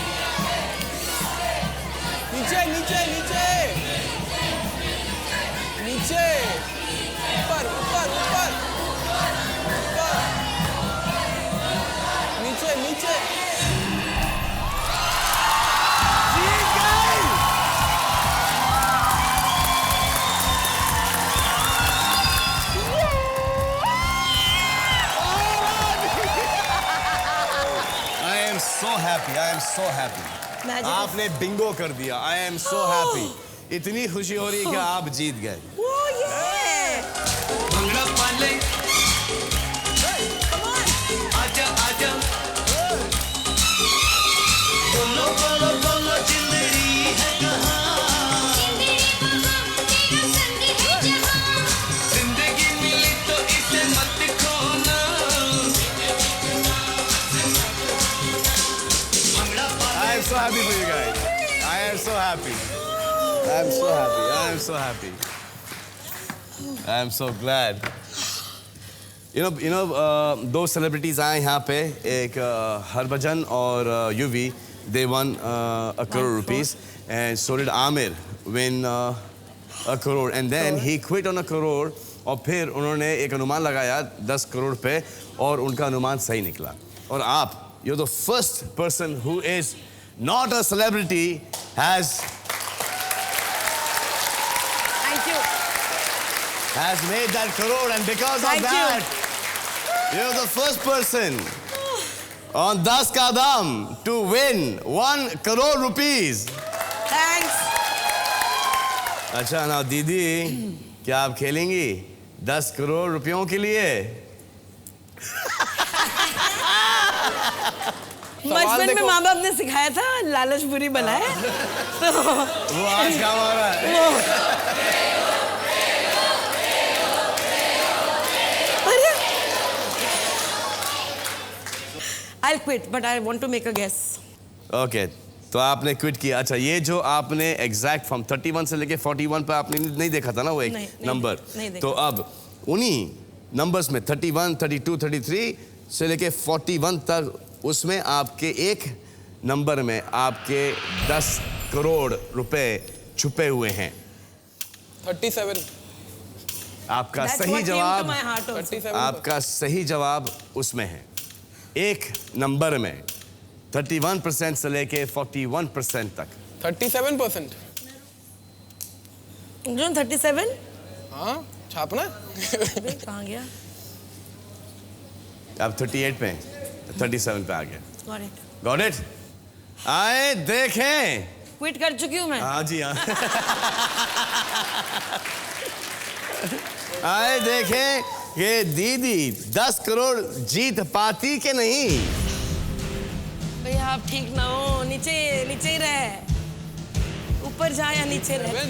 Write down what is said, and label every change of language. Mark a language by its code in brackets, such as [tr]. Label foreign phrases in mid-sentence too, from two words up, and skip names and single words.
[hi] नीचे नीचे नीचे नीचे ऊपर ऊपर ऊपर ऊपर नीचे नीचे जीत गई। [en] I am so happy. I am so happy. [hi] आपने बिंगो कर दिया। [en] I am so happy. [hi] इतनी खुशी हो रही है कि आप जीत गए। भंगड़ा पाले आजा आजा बोलो बोलो बोलो जिंदड़ी है कहाँ जिंदगी मिली तो इसे मत खोना भंगड़ा [en] I am so happy for you guys. I am so happy. I am so happy. I am so happy. I am so glad. You know, [hi] दो celebrities आए यहाँ पे, एक हरभजन और युवी. [en] They won a crore rupees, and so did Amir win a crore. And then he quit on a crore. [hi] और फिर उन्होंने एक अनुमान लगाया 10 करोड़ पे और उनका अनुमान सही निकला. और आप, [en] you're the first person who is not a celebrity has made that crore, and because of that, you're the first person on Das Ka Dam to win 1 crore rupees. [hi] थैंक्स। अच्छा ना दीदी, क्या आप खेलेंगी 10 करोड़ रुपयों के लिए? बचपन में माँ बाप ने सिखाया था लालच बुरी बनाए तो वो आज काम आ रहा है। [en] I'll quit, but I want to make a guess. [hi] ओके, तो आपने क्विट किया। अच्छा, ये जो आपने [en] exact from [hi] 31 से लेके 41 पे आपने नहीं देखा था ना वो एक नंबर, तो अब उन्हीं नंबर्स में 31, 32, 33 से लेके 41 तक, उसमें आपके एक नंबर में आपके 10 करोड़ रुपए छुपे हुए हैं। 37 आपका [en] That's [hi] सही [en] what came to [hi] जवाब, [en] my heart also. [hi] 37 आपका सही जवाब उसमें है। एक नंबर में 31% से लेके 41% तक। 37%। जो 37? हाँ, छापना? कहाँ गया? अब 38 पे 37 पे आ गया। [en] Got it. Got it? [hi] आए देखें। क्विट कर चुकी हूँ मैं। हाँ जी हाँ। आए देखें कि दीदी 10 करोड़ जीत पाती कि नहीं। भैया आप ठीक ना हो, नीचे नीचे ही रहे, ऊपर जा या नीचे रहे।